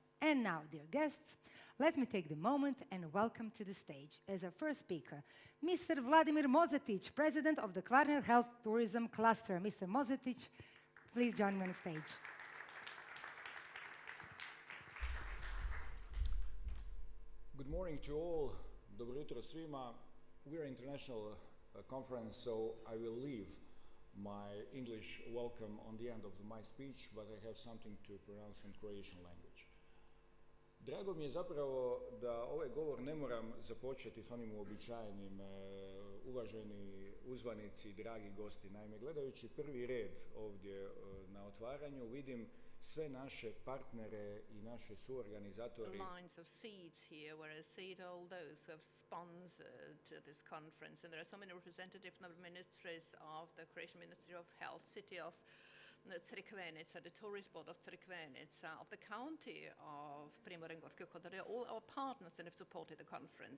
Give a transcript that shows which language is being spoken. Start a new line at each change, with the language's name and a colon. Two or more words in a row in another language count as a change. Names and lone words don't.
English: And now, dear guests, let me take the moment and welcome to the stage, as our first speaker, Mr. Vladimir Mozetic, President of the Kvarner Health Tourism Cluster. Mr. Mozetic, please join me on stage. Good morning to all.
Croatian: Dobro jutro svima.
English: We're an international conference, so I will leave my English welcome on the end of my speech, but I have something to pronounce in Croatian language.
Croatian: Drago mi je zapravo da ovaj govor ne moram započeti s onim uobičajenim uvaženi uzvanici, dragi gosti. Naime, gledajući prvi red ovdje na otvaranju, vidim sve naše partnere I naše suorganizatori.
English: Lines of seeds here, where I see all those who have sponsored this conference, and there are so many representatives from the ministries of the Croatian Ministry of Health, City of Crikvenica, the Tourist Board of Crikvenica, of the County of Primorje-Gorski Kotar, all our partners that have supported the conference.